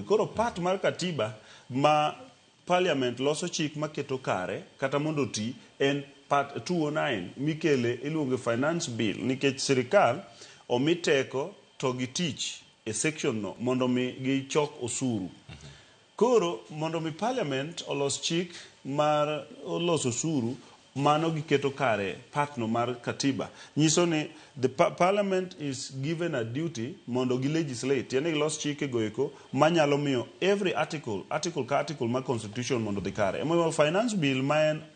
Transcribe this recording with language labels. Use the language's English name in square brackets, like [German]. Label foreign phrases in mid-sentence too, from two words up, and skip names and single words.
[Luo (Kenya and Tanzania)] Koro part mar katiba ma parliament loso chik maketo kare kata mondo ti en part 209 mikele iluongo [English] finance bill, [Luo (Kenya and Tanzania)] nikech sirikal omiteko to gi tich e section no mondo mi gichok osuru. Koro mondo mi parliament olos chik mar loso osuru mano giketo kare part no mar katiba nyiso ni [English] the parliament is given a duty [Luo (Kenya and Tanzania)] mondo gi legislate, yani gilos chike goeko manyalo miyo [English] every article [Luo (Kenya and Tanzania)] ka article ma constitution mondo dhi kare. [English] Finance bill [Luo (Kenya and Tanzania)] ma en